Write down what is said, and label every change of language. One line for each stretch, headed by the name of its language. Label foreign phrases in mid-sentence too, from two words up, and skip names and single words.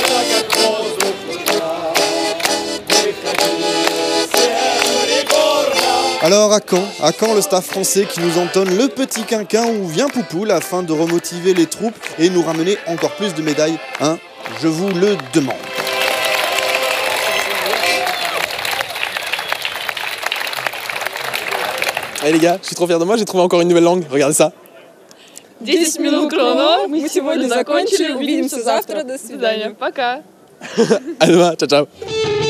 French: Alors à quand le staff français qui nous entonne le petit quinquin où vient Poupoule afin de remotiver les troupes et nous ramener encore plus de médailles, hein? Je vous le demande. Allez les gars, je suis trop fier de moi, j'ai trouvé encore une nouvelle langue, regardez ça.
Russian: 10 минут chrono, мы сегодня закончили, увидимся завтра, до свидания, пока.
French: À demain,
Italian: ciao ciao.